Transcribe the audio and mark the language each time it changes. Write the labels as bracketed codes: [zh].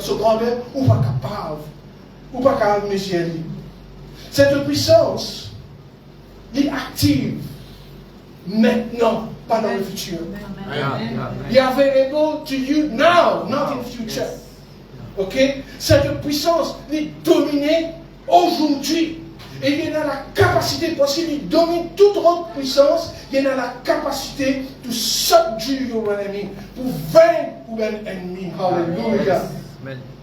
[fr] Dans ce grandeur, on n'est pas capable de mesurer. Cette puissance est active maintenant, pas dans le futur. [en] It is available to you now, not in future. Ok? [fr] Cette puissance est dominée aujourd'hui. Et il y a la capacité, parce qu'il domine toute autre puissance, il y a la capacité de [en] subdue your enemy, [fr] pour vaincre un ennemi. Hallelujah. Amen.